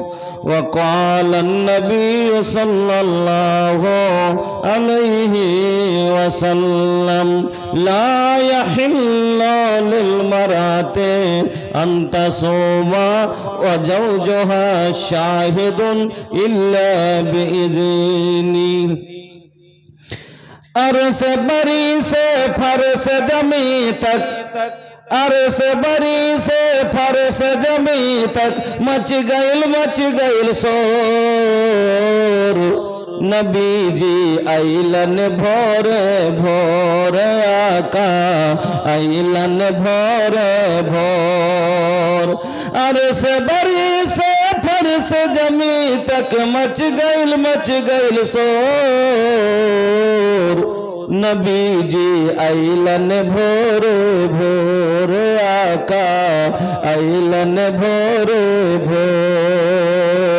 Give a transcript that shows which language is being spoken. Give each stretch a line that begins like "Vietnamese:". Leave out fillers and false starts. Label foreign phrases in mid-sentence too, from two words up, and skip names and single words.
Arabic: وقال النبي صلى الله عليه وسلم لا يحل للمرأة أن تصوم وزوجها شاهد إلا بإذنه.
Bhojpuri: अरस बरी से फरस जमी तक, अरस बरी से फरस जमी तक मच गइल शोर। नबीजी आइलेन भोरे भोरे आका आइलेन भोरे भोर अरे से बरी से फर्श जमी तक मच गइल शोर नबी जी आइलन भोरे भोरे आका आइलन भोरे भोर